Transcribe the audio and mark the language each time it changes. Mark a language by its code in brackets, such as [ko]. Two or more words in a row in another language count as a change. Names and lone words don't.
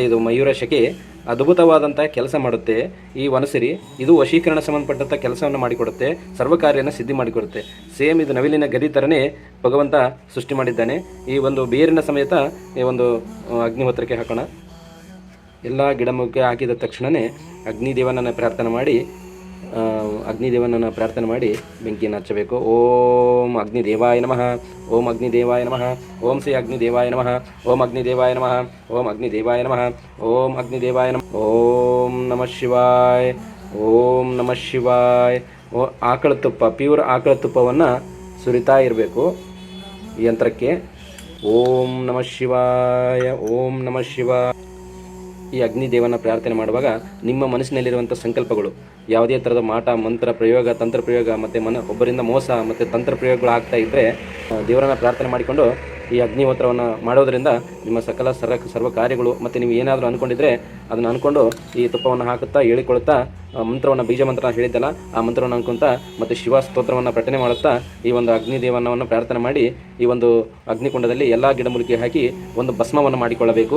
[kn] ಇದು ಮಯೂರ ಶಕೆ ಅದ್ಭುತವಾದಂತಹ ಕೆಲಸ ಮಾಡುತ್ತೆ. ಈ ವನಸಿರಿ ಇದು ವಶೀಕರಣ ಸಂಬಂಧಪಟ್ಟಂಥ ಕೆಲಸವನ್ನು ಮಾಡಿಕೊಡುತ್ತೆ, ಸರ್ವಕಾರ್ಯನ ಸಿದ್ಧಿ ಮಾಡಿಕೊಡುತ್ತೆ. ಸೇಮ್ ಇದು ನವಿಲಿನ ಗರಿ ಥರನೇ ಭಗವಂತ ಸೃಷ್ಟಿ ಮಾಡಿದ್ದಾನೆ. ಈ ಒಂದು ಬೇರಿನ ಸಮೇತ ಈ ಒಂದು ಅಗ್ನಿಹೋತ್ರಕ್ಕೆ ಹಾಕೋಣ. ಎಲ್ಲ ಗಿಡಮೂಲಿಕೆ ಹಾಕಿದ ತಕ್ಷಣವೇ ಅಗ್ನಿದೇವನನ್ನು ಪ್ರಾರ್ಥನೆ ಮಾಡಿ ಬೆಂಕಿಯನ್ನು ಹಚ್ಚಬೇಕು. [sa] ಓಂ ಅಗ್ನಿದೇವಾಯ ನಮಃ. ಓಂ ಅಗ್ನಿದೇವಾಯ ನಮಃ. ಓಂ ಶ್ರೀ ಅಗ್ನಿದೇವಾಯ ನಮಃ. ಓಂ ಅಗ್ನಿದೇವಾಯ ನಮಃ. ಓಂ ಅಗ್ನಿದೇವಾಯ ನಮಃ. ಓಂ ಅಗ್ನಿದೇವಾಯ ನಮಃ. ಓಂ ನಮಃ ಶಿವಾಯ. ಓಂ ನಮಃ ಶಿವಾಯ. [kn] ಆಕಳ ತುಪ್ಪ, ಪ್ಯೂರ್ ಆಕಳ ತುಪ್ಪವನ್ನು ಸುರಿತಾ ಇರಬೇಕು ಈ ಯಂತ್ರಕ್ಕೆ. [sa] ಓಂ ನಮಃ ಶಿವಾಯ. ಓಂ ನಮಃ ಶಿವಾಯ. [kn] ಈ ಅಗ್ನಿದೇವನ ಪ್ರಾರ್ಥನೆ ಮಾಡುವಾಗ ನಿಮ್ಮ ಮನಸ್ಸಿನಲ್ಲಿರುವಂಥ ಸಂಕಲ್ಪಗಳು, ಯಾವುದೇ ಥರದ ಮಾಟ ಮಂತ್ರ ಪ್ರಯೋಗ ತಂತ್ರ ಪ್ರಯೋಗ ಮತ್ತು ಒಬ್ಬರಿಂದ ಮೋಸ ಮತ್ತು ತಂತ್ರ ಪ್ರಯೋಗಗಳು ಆಗ್ತಾ ಇದ್ದರೆ ದೇವರನ್ನು ಪ್ರಾರ್ಥನೆ ಮಾಡಿಕೊಂಡು ಈ ಅಗ್ನಿಹೋತ್ರವನ್ನು ಮಾಡೋದರಿಂದ ನಿಮ್ಮ ಸರ್ವ ಕಾರ್ಯಗಳು ಮತ್ತು ನೀವು ಏನಾದರೂ ಅಂದ್ಕೊಂಡಿದ್ರೆ ಅದನ್ನು ಅಂದ್ಕೊಂಡು ಈ ತುಪ್ಪವನ್ನು ಹಾಕುತ್ತಾ ಹೇಳಿಕೊಳ್ಳುತ್ತಾ ಮಂತ್ರವನ್ನು, ಬೀಜ ಮಂತ್ರ ಹೇಳಿದ್ದಲ್ಲ ಆ ಮಂತ್ರವನ್ನು ಅನ್ಕೊತಾ ಮತ್ತು ಶಿವ ಸ್ತೋತ್ರವನ್ನು ಪಠನೆ ಮಾಡುತ್ತಾ ಈ ಒಂದು ಅಗ್ನಿದೇವನವನ್ನು ಪ್ರಾರ್ಥನೆ ಮಾಡಿ ಈ ಒಂದು ಅಗ್ನಿಕುಂಡದಲ್ಲಿ ಎಲ್ಲ ಗಿಡಮೂಲಿಕೆ ಹಾಕಿ ಒಂದು ಭಸ್ಮವನ್ನು ಮಾಡಿಕೊಳ್ಳಬೇಕು.